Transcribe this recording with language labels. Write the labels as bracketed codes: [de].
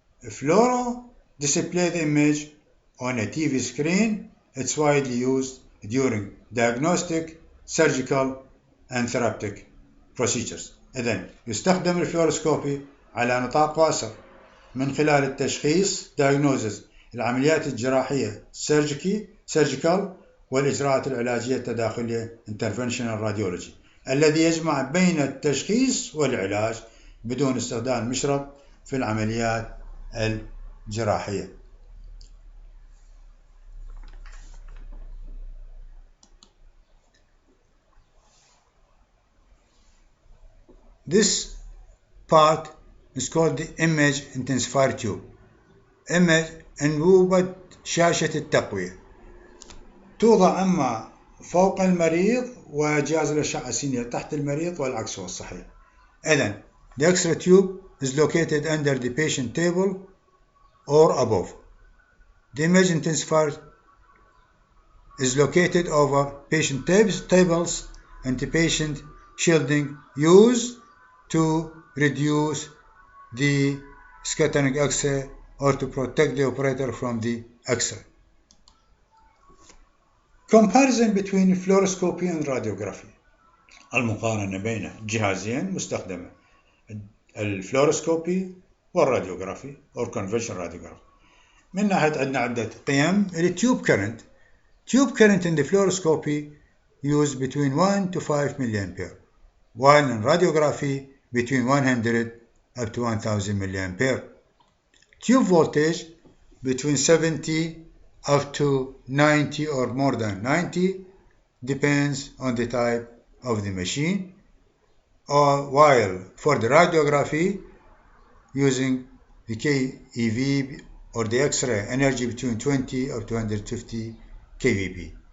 [en] Fluoro display the image on a TV screen. It's widely used during diagnostic, surgical and therapeutic procedures. [ar] إذن يستخدم الفلوروسكوبي على نطاق واسع من خلال التشخيص diagnosis العمليات الجراحية surgical والإجراءات العلاجية التداخلية [en] interventional radiology، [ar] الذي يجمع بين التشخيص والعلاج بدون استخدام مشرط في العمليات الجراحية. [en] This part is called the image intensifier tube. [ar] image أنبوبة شاشة التقوية توضع أما فوق المريض وجهاز الأشعة السينية تحت المريض والعكس هو الصحيح. إذن [en] the X-ray tube is located under the patient table or above. The image intensifier is located over patient tables and the patient shielding used to reduce the scattering X-ray or to protect the operator from the X-ray. Comparison between fluoroscopy and radiography. [ar] المقارنة بين جهازين مستخدمة، الفلوروسكوبي والراديوغرافي [en] or conventional radiography. [ar] من ناحية عندنا عدة قيم. [en] التيوب current. Tube current in the fluoroscopy used between 1 to 5 milliampere, while in radiography between 100 up to 1000 milliampere. Tube voltage between 70 up to 90 or more than 90 depends on the type of the machine, while for the radiography using the KEV or the X-ray energy between 20 up to 150 kVp.